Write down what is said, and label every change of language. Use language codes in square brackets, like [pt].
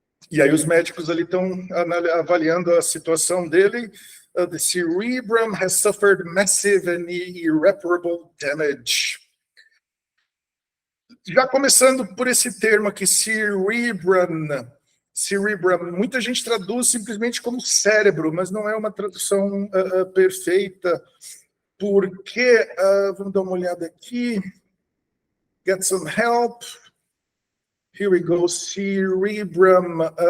[pt] E aí os médicos ali estão avaliando a situação dele. [en] The cerebrum has suffered massive and irreparable damage. [pt] Já começando por esse termo aqui, cerebrum, cerebrum, muita gente traduz simplesmente como cérebro, mas não é uma tradução perfeita, porque, vamos dar uma olhada aqui, [en] get some help, here we go, [pt] cerebrum,